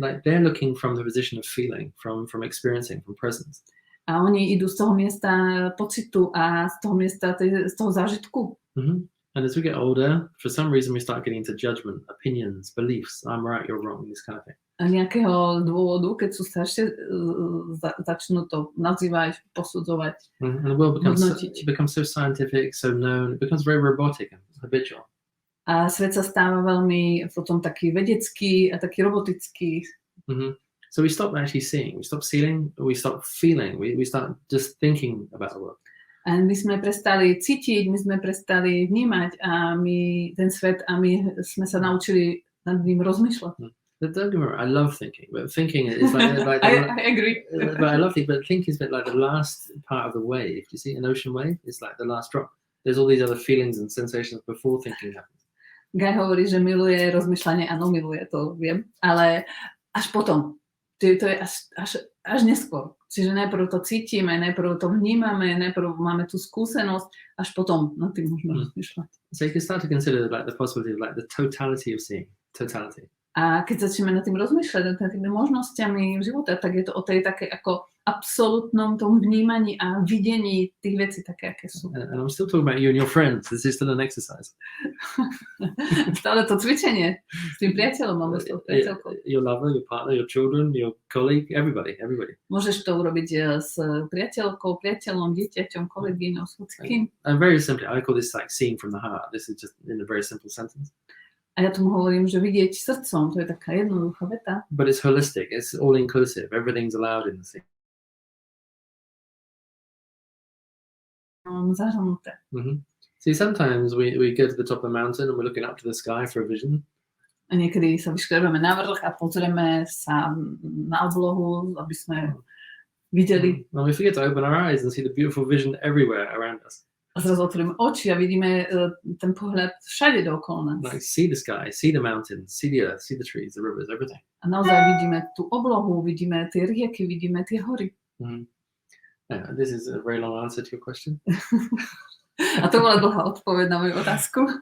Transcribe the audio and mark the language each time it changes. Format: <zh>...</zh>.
<en>Like they're looking from the position of feeling, from experiencing, from presence.</en> <sk>A oni idú z toho miesta pocitu a z toho miesta z toho zážitku.</sk> <en>And as we get older, for some reason we start getting into judgment, opinions, beliefs. I'm right, you're wrong, this kind of thing.</en> <sk>A nejakého dôvodu, keď sú staršie, začnú to nazývať, posudzovať,</sk> <en>and the world becomes so scientific, so known, it becomes very robotic and habitual.</en> <sk>A svet sa stáva veľmi potom taký vedecký a taký robotický.</sk> <en>So we stop actually seeing, we stop feeling, we start just thinking about the world.</en> <sk>A my sme prestali cítiť, my sme prestali vnímať a ten svet a my sme sa naučili nad ním rozmýšľať.</sk> <en>Don't get me wrong, I love thinking, but thinking is like I agree. But I love it, but thinking is a bit like the last part of the wave. You see, an ocean wave is like the last drop. There's all these other feelings and sensations before thinking happens.</en> <sk>Guy hovorí, že miluje rozmýšľanie, áno, miluje, to viem, ale až potom. To je až neskôr. Čiže najprv to cítime, najprv to vnímame, najprv máme tú skúsenosť, až potom nad tým môžeme rozmýšľať.</sk> <en>So you can start to consider like the possibility of like the totality of seeing, totality.</en> <sk>A keď začneme nad tým rozmýšľať, nad tými možnosťami života, tak je to o tej také ako absolútnom tom vnímaní a videní tých vecí také, aké sú.</sk> <en>And I'm still talking about you and your friends. This is still an exercise.</en> <sk>Stále to cvičenie s tým priateľom, alebo s tou priateľkou.</sk> <en>Your lover, your partner, your children, your colleague, everybody.</en> <sk>Môžeš to urobiť s priateľkou, priateľom, dieťaťom, kolegyňou, s hocikým.</sk> <en>And very simply, I call this like seeing from the heart. This is just in a very simple sentence.</en> <sk>A ja tomu hovorím, že vidieť srdcom, to je taká jednoduchá veta.</sk> <en>But it's holistic, it's all inclusive, everything's allowed in the thing.</en> <sk>Zahrnuté.</sk> <en>See, sometimes we go to the top of the mountain and we're looking up to the sky for a vision.</en> <sk>A niekedy sa vyškrebeme na vrch a pozrieme sa na oblohu, aby sme videli.</sk> <en>And we forget to open our eyes and see the beautiful vision everywhere around us.</en> <sk>A zrazu otvoríme oči a vidíme ten pohľad všade dookola nás.</sk> <en>Like see the sky, see the mountains, see the earth, see the trees, the rivers, everything.</en> <sk>A naozaj vidíme tú oblohu, vidíme tie rieky, vidíme tie hory.</sk> <en>Yeah, this is a very long answer to your question.</en> <sk>A to bola dlhá odpoveď na moju otázku.</sk>